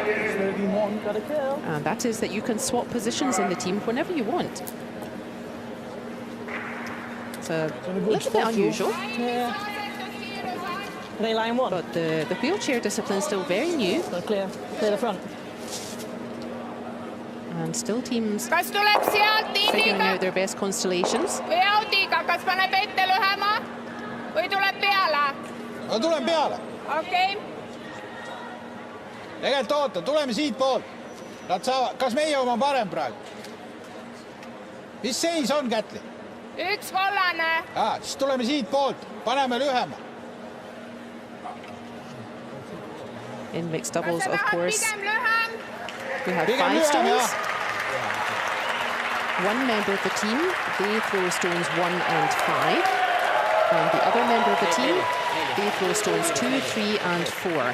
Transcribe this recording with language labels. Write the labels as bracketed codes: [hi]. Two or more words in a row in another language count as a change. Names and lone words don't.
[en] And that is that you can swap positions in the team whenever you want. It's a little bit unusual. Yeah. They line 1. But the wheelchair discipline is still very new. So clear the front. And still teams [et] Kas tuleb sealt [en] figuring [et] Tiimiga [en] out their best constellations. [et] või Audiga? Kas paneb ette lühema või tuleb peale? No tulen peale. Okei. Tegelikult oota, tuleme siit poolt. Nad saavad, kas meie oma parem praegu? Mis seis on, Kätli? 1 kollane. Siis tuleme siit poolt, paneme lühema. [en] In mixed doubles, of course, [et] Pigem lühem. [en] we have [et] Pigem [en] 5 [et] lühem, [en] stones. One member of the team, they throw stones 1 and 5. And the other member of the team, they throw stones 2, 3 and 4.